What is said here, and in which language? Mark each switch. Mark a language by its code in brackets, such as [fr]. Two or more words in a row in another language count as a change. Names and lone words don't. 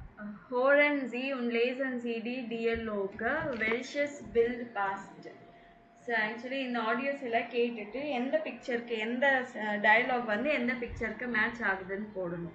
[de] Horen Sie und lesen Sie die Dialoge, welches Bild passt. [ta] ஸோ ஆக்சுவலி இந்த ஆடியோஸ் எல்லாம் கேட்டுட்டு எந்த பிக்சருக்கு எந்த டயலாக் வந்து எந்த பிக்சருக்கு மேட்ச் ஆகுதுன்னு போடணும்.